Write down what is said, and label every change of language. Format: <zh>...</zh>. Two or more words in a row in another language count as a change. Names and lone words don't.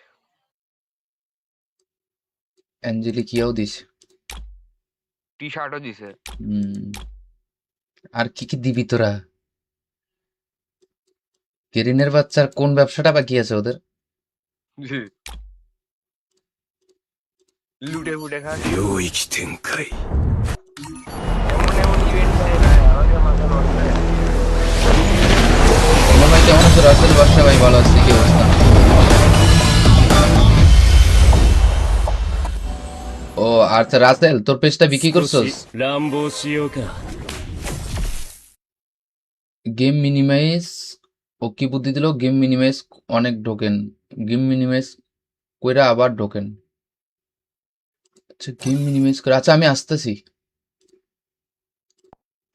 <bn>অ্যাঞ্জেলিক ইয়াও দিছে। টি শার্টও দিছে। হুম। আর কি কি দিবি তোরা? কেরিনের বাচ্চার কোন ব্যবসাটা বাকি আছে ওদের? লুটে ফুটে খাস।</bn> <ja>領域展開</ja> <bn>এমন এমন ইভেন্ট ভাই ভাই আমাকে মাথা নষ্ট হয়ে গেছে। ভাই কেমন আছো? রাসেল বাদশা ভাই ভালো আছি, কি অবস্থা? ও আচ্ছা, রাসেল তোর পেজটা বিক্রি</bn> <ja>少</ja> <bn>করছস?</bn> <ja>し乱暴しようか</ja> <en>game minimize,</en> <bn>ও কি বুদ্ধি দিল?</bn> <en>game minimize</en> <bn>অনেক ঢোকেন,</bn> <en>game minimize</en> <bn>কইরা আবার ঢোকেন। আচ্ছা</bn> <en>game minimize</en> <bn>করে, আচ্ছা আমি আসতেছি।</bn>